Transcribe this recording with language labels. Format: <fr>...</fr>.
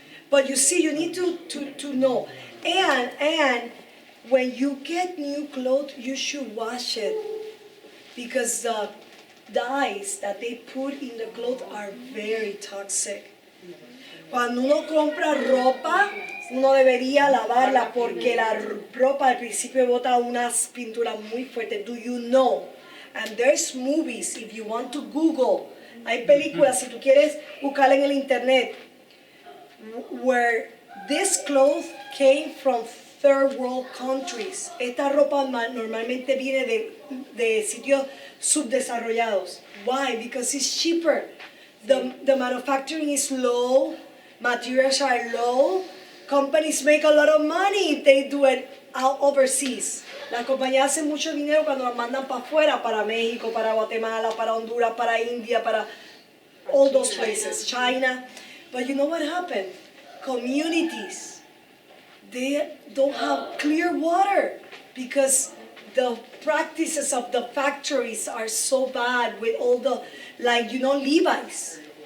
<en>But you see, you need to know. And when you get new clothes, you should wash it because the dyes that they put in the clothes are very toxic.</en> <es>Cuando uno compra ropa, uno debería lavarla porque la ropa al principio bota unas pinturas muy fuertes.</es> <en>Do you know? And there's movies, if you want to Google,</en> <es>hay películas, si tú quieres buscarla en el internet,</es> <en>where this clothes came from third world countries.</en> <es>Esta ropa normalmente viene de sitios subdesarrollados.</es> <en>Why? Because it's cheaper The manufacturing is low, materials are low, companies make a lot of money if they do it out overseas.</en> <es>Las compañías hacen mucho dinero cuando las mandan para afuera, para México, para Guatemala, para Honduras, para India, para</es> <en>all those places,</en> <es>China.</es> <en>But you know what happened? Communities, they don't have clear water because the practices of the factories are so bad with all the, like, Levi's.</en>